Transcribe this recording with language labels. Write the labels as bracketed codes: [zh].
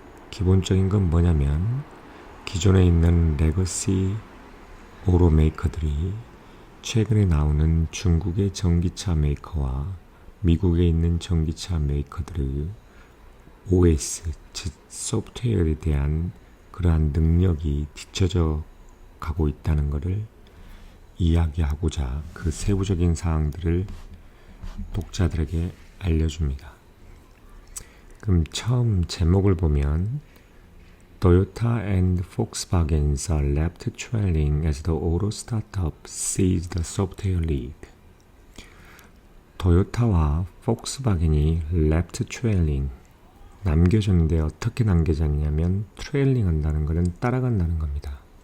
[ko] 기본적인 건 뭐냐면 기존에 있는 레거시 오로메이커들이 최근에 나오는 중국의 전기차 메이커와 미국에 있는 전기차 메이커들의 OS, 즉 소프트웨어에 대한 그러한 능력이 뒤처져 가고 있다는 것을 이야기하고자 그 세부적인 사항들을 독자들에게 알려줍니다. [en] 그럼 처음 제목을 보면 Toyota and Volkswagen are left trailing as the auto startup seize the software lead. [ko] 토요타와 폭스바겐이 left trailing 남겨줬는데 어떻게 남겨졌냐면 트레일링 한다는 것은 따라간다는 겁니다.